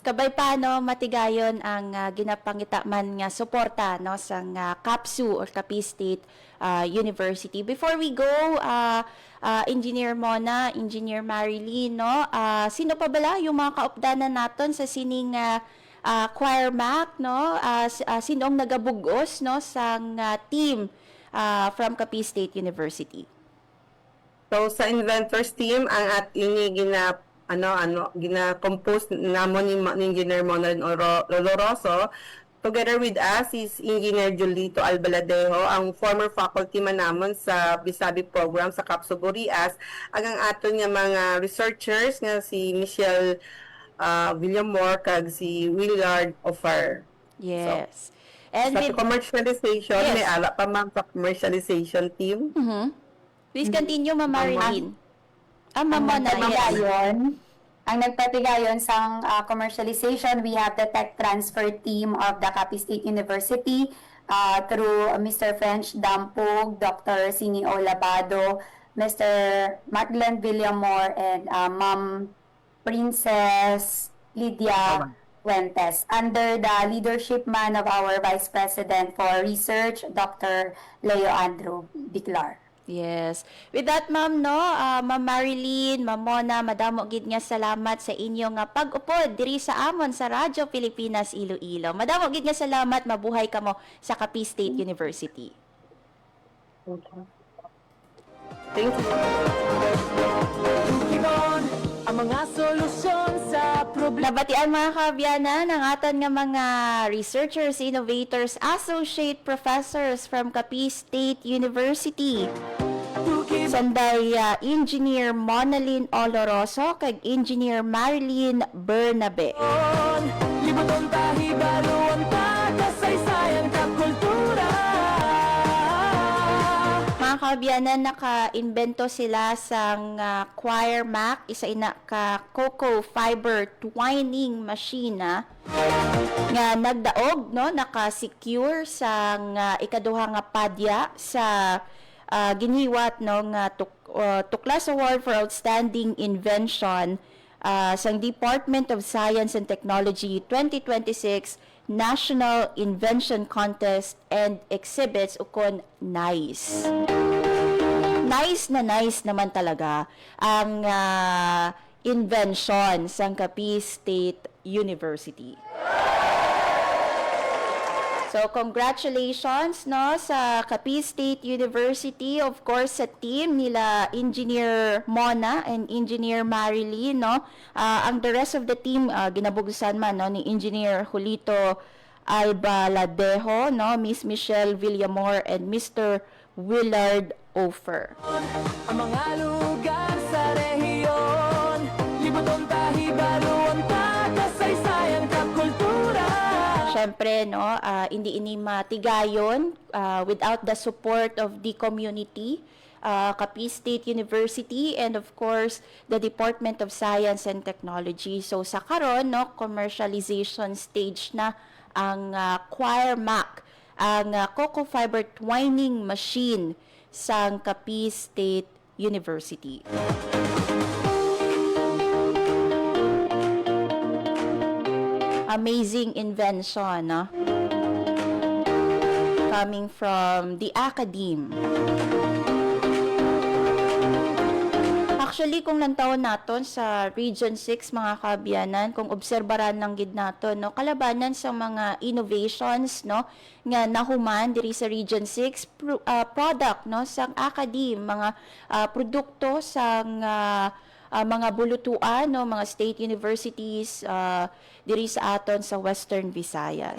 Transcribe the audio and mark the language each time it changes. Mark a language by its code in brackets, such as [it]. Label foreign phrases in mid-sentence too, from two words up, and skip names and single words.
[hil] Kabay paano matigayon ang ginapangita man nga suporta, no, sa Kapsu or Capiz State University. [en] Before we go, [hil] Engineer Mona, Engineer Marilyn, no, sino pa bala yung mga kaupdanan naton sa sining QuireMac, no, sinong nagabugos, no, sang team from Capiz State University? So sa inventors team ang ating gina-compose namon ni Engineer Monalyn Oloroso. [en] Together with us is Engineer Julito Albaladejo, ang former faculty [hil] man namon sa [en] Bisabi program sa Capsugurias. [hil] Ang aton nga mga researchers nga si Michelle Villamor kag si Willard Offer. [en] Yes. And sa commercialization, Yes. [hil] may ala pa ma'am sa [en] commercialization team. Please continue, Ma'am Marilyn. Ma'am Mona, yes. [hil] Ang nagpatigayon sa [en] commercialization, we have the tech transfer team of the Capi State University through Mr. French Dampog, Dr. Sinio Labado, Mr. Martland Villamor, and Ma'am Princess Lydia Fuentes, under the leadership man of our Vice President for Research, Dr. Leo Andrew Biclar. Yes. With that, [hil] ma'am, no, Ma'am Marilyn, Ma'am Mona, madamo gid nga salamat sa inyong pag-upod diri sa amon sa Radyo Pilipinas Iloilo. Madamo gid nga salamat, mabuhay kamo sa Capi State University. [en] Thank you. [hil] Ang mga solusyon sa problema. Nabatian mga kaabyanan ang aton nga mga researchers, innovators, [en] associate professors from [hil] Capi State University. Sanday Engineer Monalyn Oloroso kag Engineer Marilyn Bernabe. [krj] Libuton tahi baruan ta kasaysayan ka kultura. [hil] Mga kaabyanan, naka-invento sila sang Choir Mac, isa ina ka cocoa [en] fiber twining machine [hil] nga nagdaog, no, naka-secure sang ikaduha nga padya sa giniwat no nga [en] Tuklas Award for Outstanding Invention sang Department of Science and Technology 2026 National Invention Contest and Exhibits ukon NICE. [hil] Nice naman talaga ang invention sang Capi State University. [en] So, congratulations [hil] no sa [en] Capi State University, of course [hil] sa team nila [en] Engineer Mona and Engineer Marilyn, no. [hil] Ang [en] the rest of the team [hil] ginabugusan man no ni Engineer Julito Albaladejo, no, Miss Michelle Villamor and Mr. Willard Offer. [krj] Ang mga lugar sa rehiyon, libuton tahi baruan ta kasaysayan ka kultura. [hil] Siyempre, no, hindi ini matigayon [en] without the support of the community, Capi State University, and of course, the Department of Science and Technology. So, [hil] sa karon, no, [en] commercialization stage [hil] na ang Choir Mac, ang [en] cocoa fiber twining machine [hil] sa Capi State University. [en] Amazing invention, no? Coming from the academe. Actually, [hil] kung lantaon naton sa Region 6, mga kaabyanan, kung obserbaran ng gid naton, no, kalabanan sa mga innovations, no, nga nahuman diri sa Region 6, product, no, sang academe, mga produkto sang mga bulutuan, no, mga [en] state universities [hil] diri sa aton sa Western Visayas.